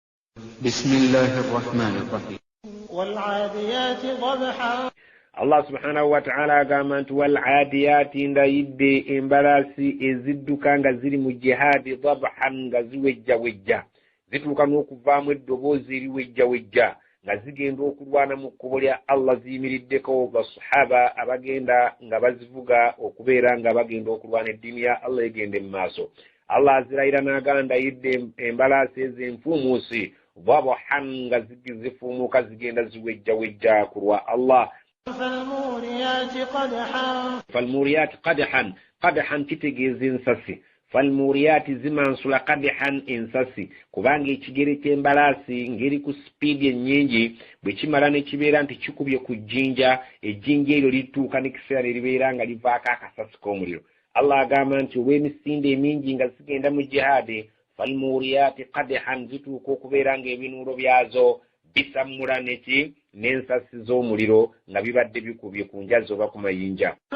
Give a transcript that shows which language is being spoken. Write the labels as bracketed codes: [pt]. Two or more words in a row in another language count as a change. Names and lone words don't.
[ar] بسم الله الرحمن الرحيم والعاديات ضبحا الله سبحانه وتعالى [lg] agamba nti [ar] والعاديات [lg] ndayidde embalasi ezidduka nga ziri mu jihadi dhabhan nga ziwejjawejja zituuka n'okuvaamu eddoboozi eriwejjawejja nga zigenda okulwana mu kkubo lya Allah ziyimiriddeko basahaba abagenda nga bazivuga okubeera nga bagenda okulwana eddiini ya Allah egende mu maaso. Allah azirayira n'agamba ndayidde embalasi ez'enfuumuusi dhabhan nga zifuumuuka zigenda ziwejjawejja ku lwa Allah. [ar] فالموريات قدحا قدحا [lg] kitegeeza ensasi falmuriyati zimansula qadhan ensasi kubanga ekigere ky'embalaasi ngeri ku speed ennyingi bwe kimala ne kibeera nti kikubye ku jjinja ejjinja eryo lituuka n'ekiseera ne libeera nga livaako akasasi k'omuliro. Allah agamba nti olw'emisinde emingi nga zigenda mu jihadi [ar] فالموريات قدحا [lg] zituuka okubeera ng'ebinuulo byazo bisamula neki n'ensasi z'omuliro nga bibadde bikubye ku njazi oba ku mayinja.